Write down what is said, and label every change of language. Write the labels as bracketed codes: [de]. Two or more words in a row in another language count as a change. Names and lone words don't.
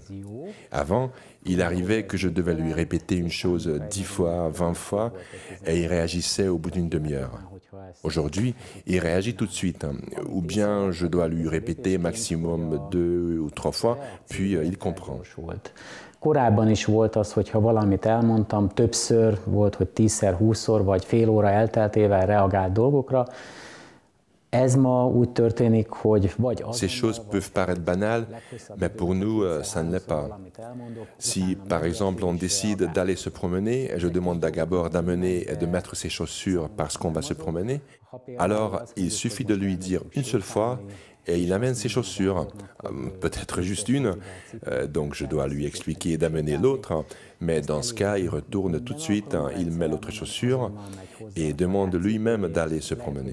[fr] Avant, il arrivait que je devais lui répéter une chose 10 fois, 20 fois, et il réagissait au bout d'une demi-heure. Aujourd'hui, il réagit tout de suite, ou bien je dois lui répéter maximum 2 ou 3 fois, puis il comprend. [hu] Korábban is volt az, hogyha valamit elmondtam, többször volt, hogy 10-szer, 20-szor, vagy fél óra elteltével reagált dolgokra. [fr] Ces choses peuvent paraître banales, mais pour nous, ça ne l'est pas. Si, par exemple, on décide d'aller se promener, et je demande à Gabor d'amener et de mettre ses chaussures parce qu'on va se promener, alors il suffit de lui dire une seule fois et il amène ses chaussures, peut-être juste une, donc je dois lui expliquer d'amener l'autre, mais dans ce cas, il retourne tout de suite, il met l'autre chaussure et demande lui-même d'aller se promener.